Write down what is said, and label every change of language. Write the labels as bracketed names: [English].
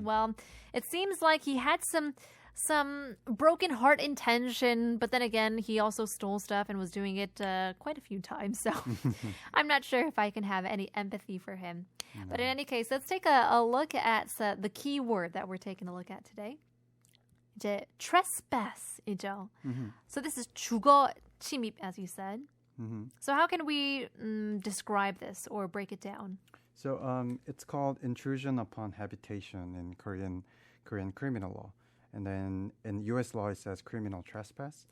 [English] Well, it seems like he had some broken heart intention, but then again, he also stole stuff and was doing it quite a few times. So I'm not sure if I can have any empathy for him. No. But in any case, let's take a look at the key word that we're taking a look at today. [Korean] 이제 trespass이죠. [English] So this is 주거 침입, as you said. So how can we describe this or break it down? So it's called intrusion upon habitation in Korean criminal law. And then in U.S. law, it says criminal trespass.